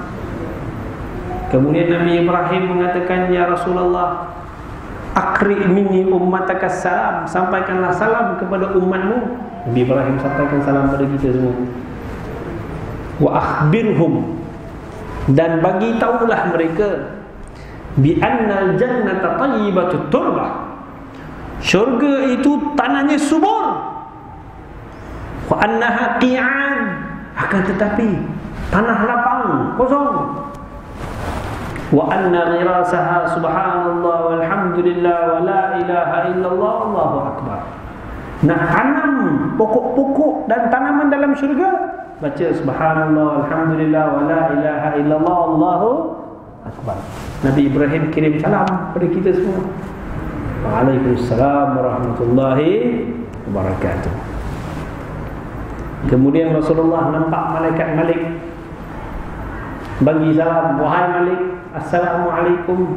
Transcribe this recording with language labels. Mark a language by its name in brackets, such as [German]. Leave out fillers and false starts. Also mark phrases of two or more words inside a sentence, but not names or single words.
[Malay] Kemudian Nabi Ibrahim mengatakan, [Arabic] يا رسول الله, أقرئ مني أمتك السلام, [Malay] sampaikanlah salam kepada umatmu. Nabi Ibrahim sampaikan salam pada kita semua. [Arabic] وأخبرهم, [Malay] dan bagi tahulah mereka [Arabic] بأن الجنة طيبة التربة, [Malay] syurga itu tanahnya subur, [Arabic] وأنها قيعان, [Malay] akan tetapi tanah lapang, kosong, [Arabic] وأن غراسها سبحان الله والحمد لله ولا إله إلا الله الله أكبر. [Malay] Nak tanam pokok-pokok dan tanaman dalam syurga, baca [Arabic] سبحان الله والحمد لله ولا إله إلا الله الله أكبر. [Malay] Nabi Ibrahim kirim salam pada kita semua. [Arabic] وعليكم السلام ورحمة الله وبركاته. [Malay] Kemudian Rasulullah nampak malaikat Malik bagi salam, wahai Malik, assalamualaikum.